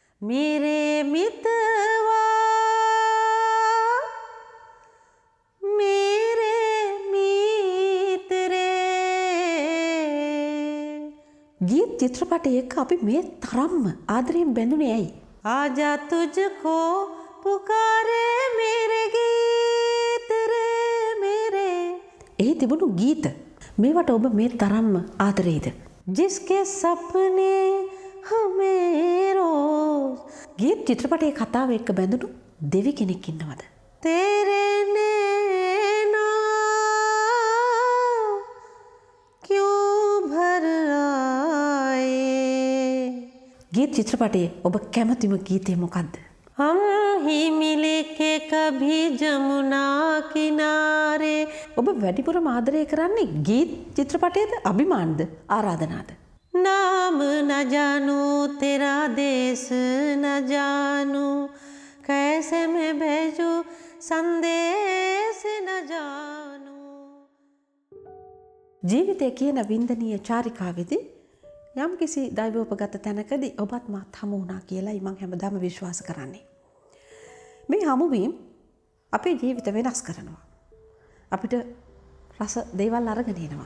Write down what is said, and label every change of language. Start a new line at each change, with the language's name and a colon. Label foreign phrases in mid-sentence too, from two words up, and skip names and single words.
Hindi: मेरे मितवा मेरे
Sinhala: මිත්‍රේ ගීත් චිත්‍රපටයේ එක්ක අපි මේ තරම්ම ආදරයෙන් බැඳුනේ ඇයි?
Hindi: आजा तुझको पुकारे मेरे गीत रे मेरे
Sinhala: එහි තිබුණු ගීත මේවට ඔබ මේ තරම්ම ආදරේද?
Hindi: जिसके सपने हमें रोज
Sinhala: ගීත් චිත්‍රපටයේ කතාව එක්ක බැඳුණු දෙවි කෙනෙක් ඉන්නවද?
Hindi: तेरे नैना क्यों भर आए
Sinhala: ගීත් චිත්‍රපටයේ ඔබ කැමතිම ගීතය මොකද්ද?
Hindi: हम ही मिले के कभी जमुना किनारे
Sinhala: ඔබ වැඩිපුරම ආදරය කරන්නේ ගීත් චිත්‍රපටයේද අභිමානද ආරාධනාද?
Hindi: नाम न जानू तेरा देश न जानू कैसे मैं भेजूं संदेश न जानू
Sinhala: ජීවිතය කියන වින්දනීය චාරිකාවේදී යම් කිසි දෛවෝපගත තැනකදී ඔබත් මාත් හමු වුණා කියලායි මම හැමදාම විශ්වාස කරන්නේ. මේ හමුවීම අපේ ජීවිත වෙනස් කරනවා. අපිට රස දේවල් අරගෙන එනවා.